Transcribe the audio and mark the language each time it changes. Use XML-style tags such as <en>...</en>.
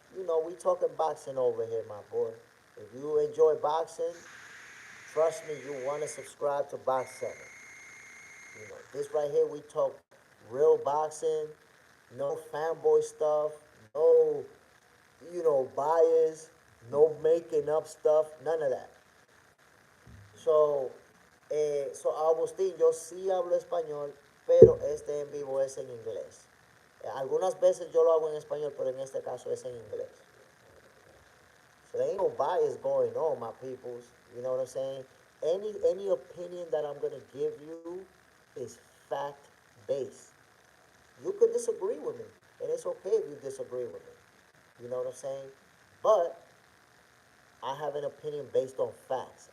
<en>You know, we talking boxing over here, my boy. If you enjoy boxing, trust me, you want to subscribe to Box Center. You know, this right here, we talk real boxing, no fanboy stuff, no, bias, no making up stuff, none of that.</en> <es>So, Agustín, yo sí hablo español, pero este en vivo es en inglés. Algunas veces yo lo hago en español, pero en este caso es en inglés.</es> <en>So there ain't no bias going on, my peoples. You know what I'm saying? Any opinion that I'm gonna give you is fact based. You could disagree with me, and it's okay if you disagree with me. You know what I'm saying? But I have an opinion based on facts.</en>